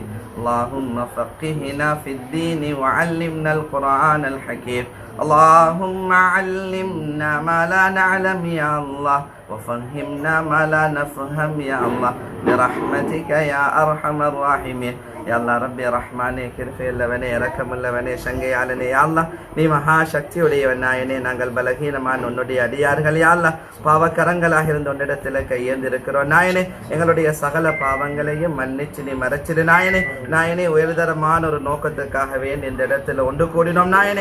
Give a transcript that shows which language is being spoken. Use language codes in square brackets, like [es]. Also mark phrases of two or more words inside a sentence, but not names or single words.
[ar] اللهم فقهنا في الدين وعلمنا القرآن الحكيم. اللهم علمنا ما لا نعلم يا الله وفهمنا ما لا نفهم يا الله برحمتك يا أرحم الراحمين. يا الله ربي رحمانே [ta] கிருபையுள்ளவனே இரக்கமுள்ளவனே சங்கையாளனே [ar] يا الله [ta] நீ மகா சக்தியுடையவன் நாயனே. நாங்கள் பலகீனமான உன்னுடைய அடியார்கள் [ar] يا الله [ta] பாவக்கரங்களாக இருந்த உன்னிடத்தில் கையேந்திருக்கிறோம் நாயனே. எங்களுடைய சகல பாவங்களையும் மன்னிச்சு நீ மறைச்சிடு நாயனே. நாயனே உயர்தரமான ஒரு நோக்கத்துக்காகவே இந்த இடத்துல ஒன்று கூடினோம் நாயனே.